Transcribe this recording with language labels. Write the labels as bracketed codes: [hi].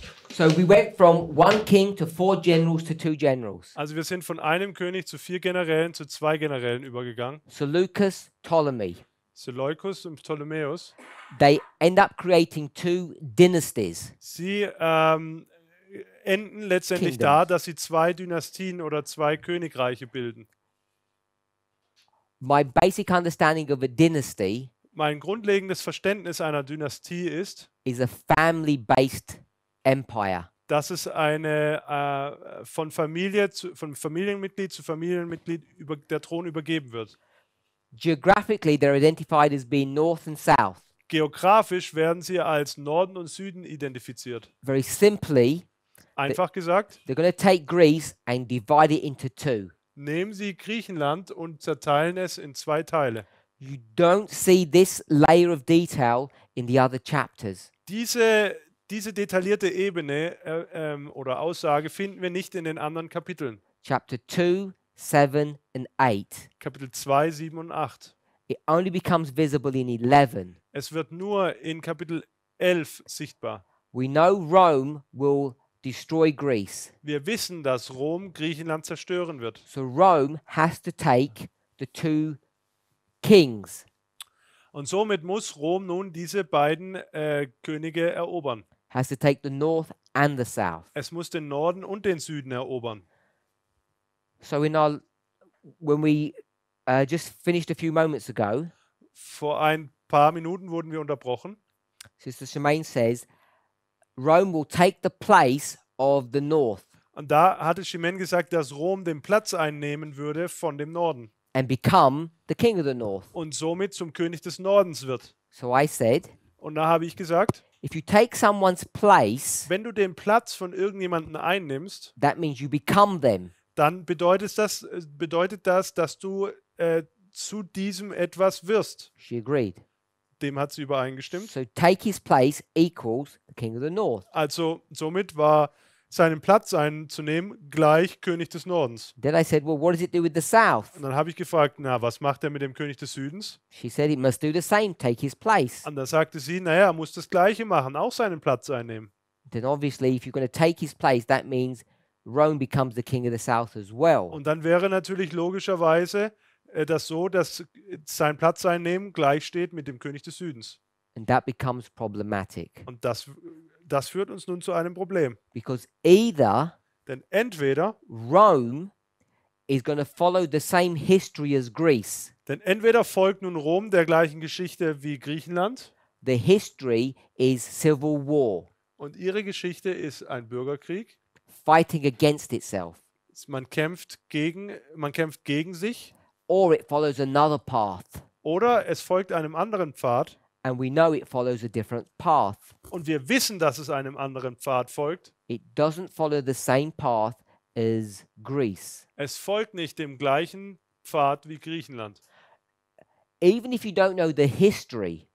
[en] So we went from one king to 4 generals to 2 generals. [de] Also wir sind von einem König zu 4 Generälen zu 2 Generälen übergegangen. [en] Seleucus, Ptolemy. [de] Seleucus und Ptolemäus. [en] They end up creating 2 dynasties. [de] Sie enden letztendlich da, dass sie 2 Dynastien oder 2 Königreiche bilden. [en] My basic understanding of a dynasty [de] Mein grundlegendes Verständnis einer Dynastie ist, [en] is a family-based empire. [de] dass es eine von Familienmitglied zu Familienmitglied der Thron übergeben wird. [en] Geographically, they're identified as being north and south. [de] Geografisch werden sie als Norden und Süden identifiziert. [en] Very simply, [de] Einfach gesagt, [en] they're going to take Greece and divide it into 2. [de] nehmen Sie Griechenland und zerteilen es in 2 Teile. [en] You don't see this layer of detail in the other chapters. [de] Diese detaillierte Ebene oder Aussage finden wir nicht in den anderen Kapiteln. [en] Chapter 2, 7 and 8. [de] Kapitel 2, 7 und 8. [en] It only becomes visible in 11. [de] Es wird nur in Kapitel 11 sichtbar. [en] We know Rome will destroy Greece. [de] Wir wissen, dass Rom Griechenland zerstören wird. [en] So Rome has to take the 2 kings. [de] Und somit muss Rom nun diese beiden Könige erobern. [en] Has to take the north and the south. [de] Es muss den Norden und den Süden erobern. [en] So when we just finished a few moments ago, [de] Vor ein paar Minuten wurden wir unterbrochen. [en] Sister Shemaine says, Rome will take the place of the north [de] Und da hatte Shimen gesagt, dass Rom den Platz einnehmen würde von dem Norden [en] and become the king of the north. [de] und somit zum König des Nordens wird. [en] So I said, [de] Und da habe ich gesagt, [en] if you take someone's place, [de] wenn du den Platz von irgendjemandem einnimmst, [en] that means you become them. [de] dann bedeutet das, dass du zu diesem etwas wirst. [en] She agreed. [de] Dem hat sie übereingestimmt. [en] So take his place equals the king of the north. [de] Also somit war seinen Platz einzunehmen gleich König des Nordens. [en] Then I said, well, what does it do with the south? [de] Und dann habe ich gefragt, na, was macht er mit dem König des Südens? [en] She said it must do the same, take his place. [de] Und da sagte sie, naja, er muss das Gleiche machen, auch seinen Platz einnehmen. [en] Then obviously, if you're going to take his place, that means Rome becomes the king of the south as well. [de] Und dann wäre natürlich logischerweise das so, dass sein Platz einnehmen gleich steht mit dem König des Südens. [en] And that becomes problematic [de] Und das führt uns nun zu einem Problem. [en] because either [de] Denn entweder [en] Rome is going to follow the same history as Greece. [de] folgt nun Rom der gleichen Geschichte wie Griechenland [en] The history is civil war, [de] und ihre Geschichte ist ein Bürgerkrieg. [en] fighting against itself, [de] Man kämpft gegen sich [en] or it follows another path. [de] oder es folgt einem anderen Pfad [en] And we know it follows a different path. [de] und wir wissen, dass es einem anderen Pfad folgt. [en] It doesn't follow the same path as Greece. [de] Es folgt nicht dem gleichen Pfad wie Griechenland. [en] Even if you don't know the history,